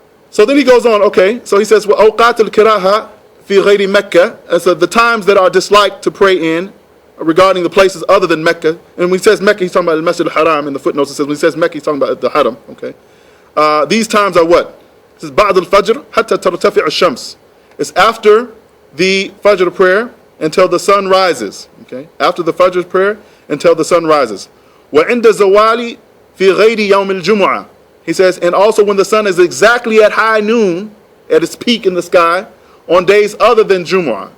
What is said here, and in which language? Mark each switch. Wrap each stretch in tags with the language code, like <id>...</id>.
<en>So then he goes on, okay, so he says,</en> <ar>وَأَوْقَاتِ الْكِرَاهَةِ فِي غَيْرِ مَكَّةِ,</ar> <en>and so the times that are disliked to pray in regarding the places other than Mecca, and when he says Mecca, he's talking about Al-Masjid al-Haram. In the footnotes it says, when he says Mecca, he's talking about the Haram, okay. These times are what? It says,</en> <ar>بَعْدَ الْفَجْرِ حَتَّى تَرْتَفِعَ الشَّمْسِ.</ar> <en>It's after the Fajr prayer until the sun rises, okay. After the Fajr prayer until the sun rises.</en> <ar>وَعِنْدَ زَوَالِ فِي غَيْرِ يَوْمِ الْجُمُعَةِ.</ar> <en>He says, and also when the sun is exactly at high noon, at its peak in the sky, on days other than Jumu'ah.</en>